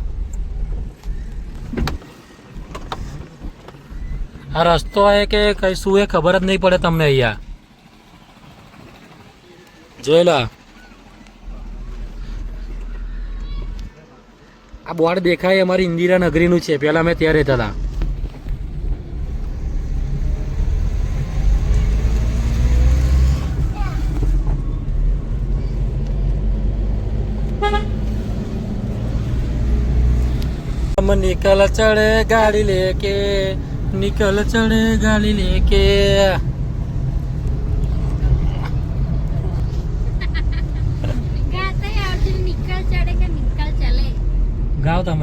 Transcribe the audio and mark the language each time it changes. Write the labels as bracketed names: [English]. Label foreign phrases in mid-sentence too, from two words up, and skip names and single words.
[Gujarati] આ રસ્તો એ કે કઈ શું એ ખબર જ નહીં પડે તમને. અહીંયા જોઈ લો, આ બોર્ડ દેખાય અમારી ઇન્દિરા નગરીનું છે. પેલા અમે ત્યાં રહેતા હતા. [Hindi] निकल चढ़े गाड़ी लेके, निकल चढ़े गाड़ी लेके. [Gujarati] गाओ તમે.